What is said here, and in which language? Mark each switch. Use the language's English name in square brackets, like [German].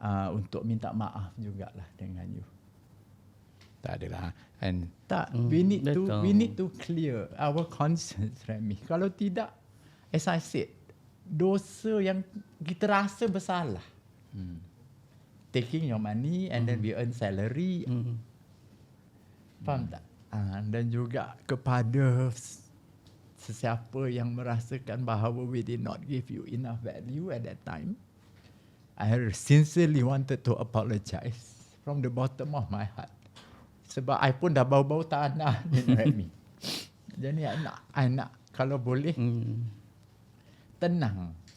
[Malay] Untuk minta maaf jugalah dengan you. Tak adalah. [English] And tak, we need to clear our conscience, Remy. [Malay] Kalau tidak, [English] as I said, [Malay] dosa yang kita rasa bersalah. [English] Taking your money and then we earn salary. [Malay] Faham tak? Dan juga kepada sesiapa yang merasakan bahawa [English] we did not give you enough value at that time. I sincerely wanted to apologize from the bottom of my heart. [Malay] Sebab I pun dah bau-bau tanah ni, Remy. Jadi I nak kalau boleh tenang.